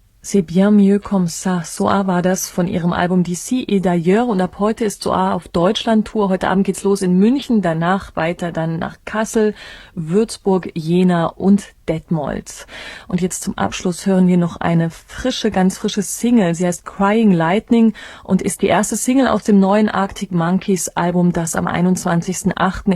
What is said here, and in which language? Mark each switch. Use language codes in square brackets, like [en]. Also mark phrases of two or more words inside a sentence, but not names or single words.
[fr] C'est bien mieux comme ça. [de] Soa war das von ihrem Album D'ici et d'ailleurs. Und ab heute ist Soa auf Deutschland-Tour. Heute Abend geht's los in München, danach weiter dann nach Kassel, Würzburg, Jena und Detmold. Und jetzt zum Abschluss hören wir noch eine ganz frische Single. Sie heißt Crying Lightning und ist die erste Single aus dem neuen Arctic Monkeys Album, das am 21.08.